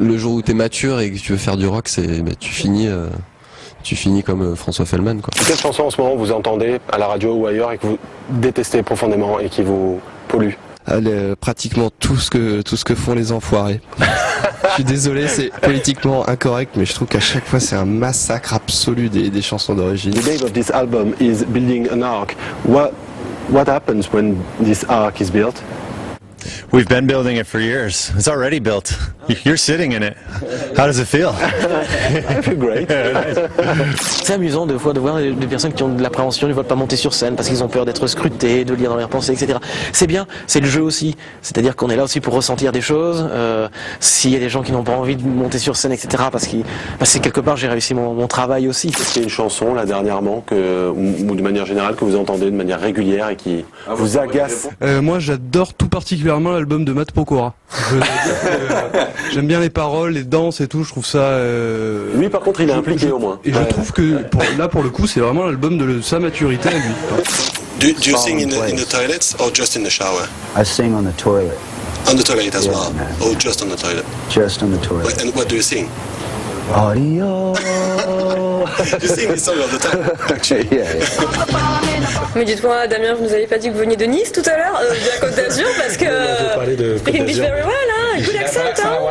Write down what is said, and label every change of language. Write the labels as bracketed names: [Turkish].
[French] Le jour où t'es mature et que tu veux faire du rock, tu finis comme François Fellman, quoi. Quelle chanson en ce moment vous entendez à la radio ou ailleurs et que vous détestez profondément et qui vous pollue? Pratiquement tout ce que font les enfoirés. Je suis désolé, c'est politiquement incorrect, mais je trouve qu'à chaque fois c'est un massacre absolu des chansons d'origine. [English] The name of this album is Building an Ark. What happens when this ark is built? We've been building it for years. It's already built. You're sitting in it. How does it feel? I feel great. [French] C'est amusant de voir des personnes qui ont de l'appréhension, ils ne veulent pas monter sur scène parce qu'ils ont peur d'être scrutés, de lire dans leurs pensées, etc. C'est bien, c'est le jeu aussi. C'est-à-dire qu'on est là aussi pour ressentir des choses. S'il y a des gens qui n'ont pas envie de monter sur scène, etc. parce que c'est quelque part j'ai réussi mon travail aussi. Est-ce qu'il y a une chanson là dernièrement ou de manière générale que vous entendez de manière régulière et qui vous agace? Moi j'adore tout particulièrement l'album de Matt Pokora. J'aime bien les paroles, les danses et tout, je trouve ça... Lui par contre il est impliqué au moins. Et je trouve que pour le coup c'est vraiment l'album de sa maturité à lui. [English] Do you sing in the toilets or just in the shower? I sing on the toilet. On the toilet as well? Or just on the toilet? Just on the toilet. And what do you sing? Audio. You sing this song all the time, actually. Yeah. [French] Mais dites-moi, Damien, vous nous avez pas dit que vous veniez de Nice tout à l'heure, de la Côte d'Azur, parce que... [English] Speak English very well, hein, good accent, hein.